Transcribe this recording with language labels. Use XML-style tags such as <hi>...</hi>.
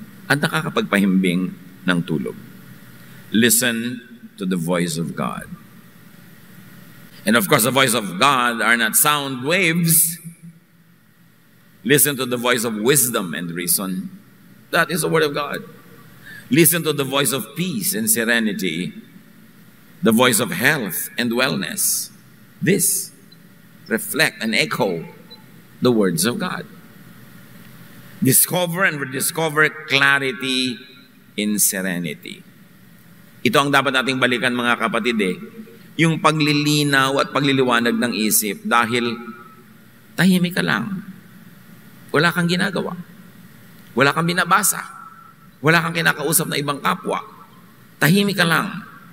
<tl>At nakakapagpahimbing ng tulog.</tl> <en>Listen to the voice of God. And of course, the voice of God are not sound waves. Listen to the voice of wisdom and reason. That is the word of God. Listen to the voice of peace and serenity. The voice of health and wellness. This reflect and echo the words of God. Discover and rediscover clarity in serenity.</en> <tl>Ito ang dapat nating balikan, mga kapatid yung paglilinaw at pagliliwanag ng isip dahil tahimik ka lang. Wala kang ginagawa. Wala kang binabasa. Wala kang kinakausap na ibang kapwa. Tahimik ka lang.</tl>